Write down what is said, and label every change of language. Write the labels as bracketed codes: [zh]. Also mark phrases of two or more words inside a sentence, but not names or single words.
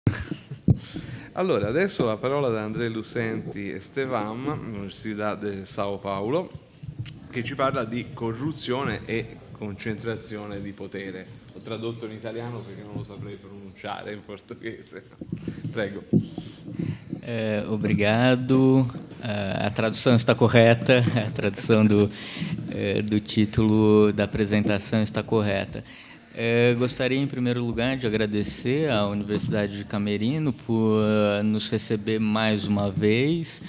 [it] Allora, adesso la parola da André Lucenti Estevam, Università di Sao Paulo, che ci parla di corruzione e concentrazione di potere. Ho tradotto in italiano perché non lo saprei pronunciare in portoghese. Prego. [pt] Obrigado. A tradução está correta, a tradução do título da apresentação está correta. Gostaria, em primeiro lugar, de agradecer à Universidade de Camerino por nos receber mais uma vez.